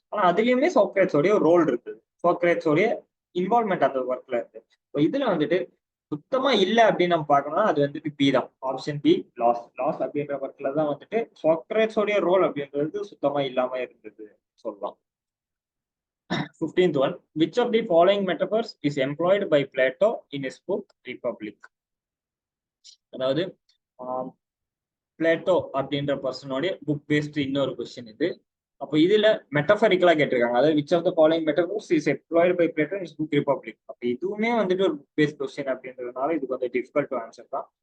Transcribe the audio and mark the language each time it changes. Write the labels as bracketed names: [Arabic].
[Tamil] ஆனா அதுலயுமே சாக்ரேட்ஸோடைய ஒரு ரோல் இருக்குது, சாக்ரேட்ஸோடைய இன்வால்மெண்ட் அந்த ஒர்க்ல இருக்கு. இதுல வந்துட்டு சுத்தமா இல்லை அப்படின்னு நம்ம பார்க்கணும்னா அது வந்துட்டு பி தான், ஆப்ஷன் பி, லாஸ். லாஸ் அப்படின்ற ஒர்க்ல தான் வந்துட்டு சாக்ரேட்ஸோடைய ரோல் அப்படின்றது சுத்தமா இல்லாம இருந்தது சொல்லலாம். [English] 15th one, which of the following metaphors is employed by Plato in his book Republic? [Tamil] அதாவது பிளேட்டோ அப்படின்ற பர்சனோடைய புக் பேஸ்ட் இன்னொரு கொஸ்டின் இது. அப்போ இதுல மெட்டபரிக்கலா கேட்டிருக்காங்க. அதாவது [English] Which of the following metaphors is employed by Plato in book Republic. [Tamil] அப்போ இதுவுமே வந்துட்டு ஒரு புக் பேஸ்ட் கொஸ்டின் அப்படின்றதுனால இது கொஞ்சம் [English] difficult to answer [Tamil] தான்.